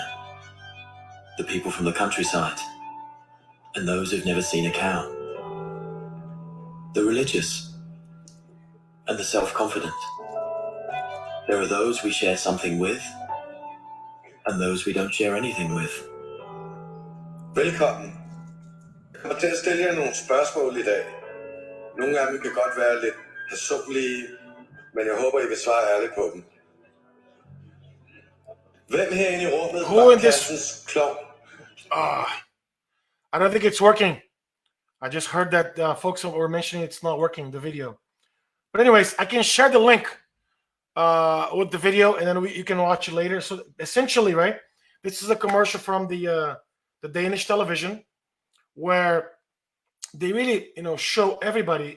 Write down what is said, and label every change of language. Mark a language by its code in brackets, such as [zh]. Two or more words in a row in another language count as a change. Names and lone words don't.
[en] The people from the countryside, and those who've never seen a cow. The religious, and the self-confident. There are those we share something with, and those we don't share anything with. [da] Velkommen. Jeg kommer til at stille jer nogle spørgsmål i dag. Nogle af dem kan godt være lidt personlige, men jeg håber, I vil svare ærligt på dem. Hvem herinde i rummet var klassens klovn? [en] I don't think it's working. I just heard that folks were mentioning it's not working, the video. But anyways, I can share the link with the video, and then you can watch it later. So essentially, right, this is a commercial from the Danish television where they really, show everybody.